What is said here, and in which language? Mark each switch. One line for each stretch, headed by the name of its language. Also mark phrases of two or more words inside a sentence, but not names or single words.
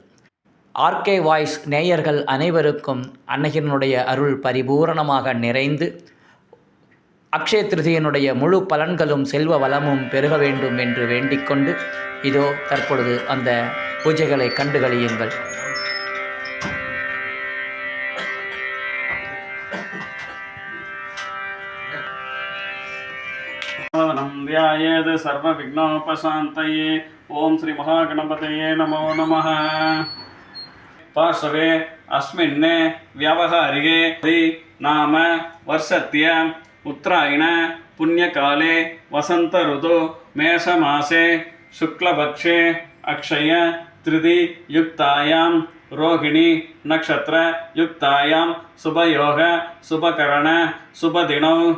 Tamil: ஆர்கே வாய்ஸ் நேயர்கள் அனைவருக்கும் அன்னையினுடைய அருள் பரிபூரணமாக நிறைந்து அக்ஷய திருதியினுடைய முழு பலன்களும் செல்வ வளமும் பெருக வேண்டும் என்று வேண்டிக்கொண்டு இதோ தற்பொழுது அந்த பூஜைகளை கண்டுகளியுங்கள்.
Sanskrit: ध्यायेत् सर्वविघ्नोपशान्तये। ओम श्री महागणपतये नमो नमः। पार्श्वे अस्मिन् व्यावहारिके नाम वर्षस्य उत्तरायण पुण्यकाले वसंत ऋतु मेषमासे शुक्लपक्षे अक्षय तृतीय युक्तायां रोहिणी नक्षत्र युक्तायां शुभयोग शुभकरण शुभदिनौ।